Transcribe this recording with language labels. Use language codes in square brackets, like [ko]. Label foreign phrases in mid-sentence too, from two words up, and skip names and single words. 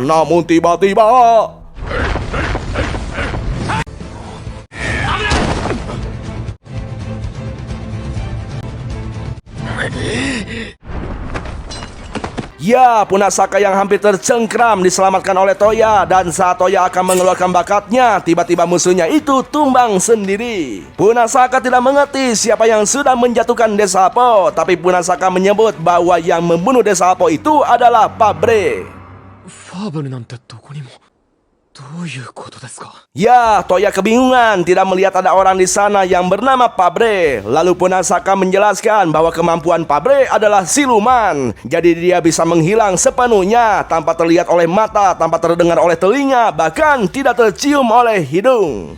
[id] Namun tiba-tiba, ya, Punasaka yang hampir tercengkram diselamatkan oleh Toya. Dan saat Toya akan mengeluarkan bakatnya, tiba-tiba musuhnya itu tumbang sendiri. Punasaka tidak mengerti siapa yang sudah menjatuhkan Desalpo, tapi Punasaka menyebut bahwa yang membunuh Desalpo itu adalah Fabre. [ja] ファーブルなんてどこにも。どういうことですか？ [id] Ya, Toya kebingungan tidak melihat ada orang di sana yang bernama Pabre. Lalu Punasaka menjelaskan bahwa kemampuan Pabre adalah siluman. Jadi dia bisa menghilang sepenuhnya tanpa terlihat oleh mata, tanpa terdengar oleh telinga, bahkan tidak tercium oleh hidung.